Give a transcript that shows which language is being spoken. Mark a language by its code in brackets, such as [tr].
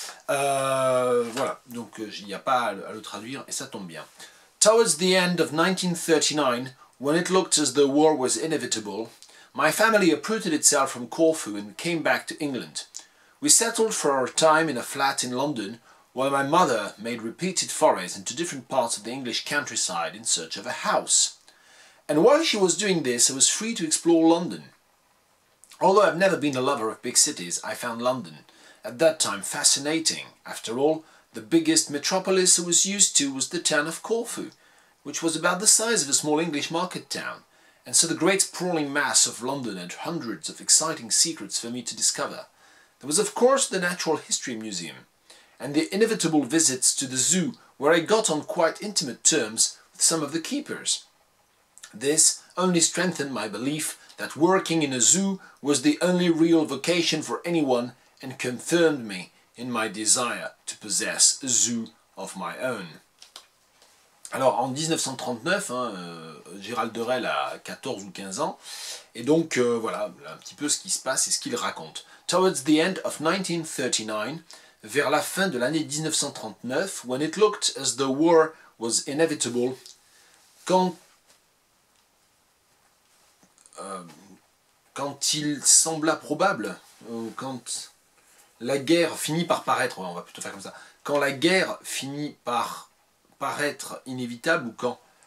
[fr] Voilà, donc il n'y a pas à le traduire et ça tombe bien. [en] Towards the end of 1939, when it looked as though war was inevitable, my family uprooted itself from Corfu and came back to England. We settled for a time in a flat in London, while my mother made repeated forays into different parts of the English countryside in search of a house. And while she was doing this, I was free to explore London. Although I've never been a lover of big cities, I found London at that time fascinating. After all, the biggest metropolis I was used to was the town of Corfu, which was about the size of a small English market town, and so the great sprawling mass of London had hundreds of exciting secrets for me to discover. There was of course the Natural History Museum, and the inevitable visits to the zoo, where I got on quite intimate terms with some of the keepers. This only strengthened my belief that working in a zoo was the only real vocation for anyone and confirmed me in my desire to possess a zoo of my own. [fr] Alors en 1939, Gerald Durrell a 14 ou 15 ans, et donc voilà un petit peu ce qui se passe et ce qu'il raconte. [en] Towards the end of 1939, [fr] vers la fin de l'année 1939, [en] when it looked as though war was inevitable, [fr] quand il sembla probable, quand la guerre finit par paraître, on va plutôt faire comme ça, quand la guerre finit par paraître inévitable, ou quand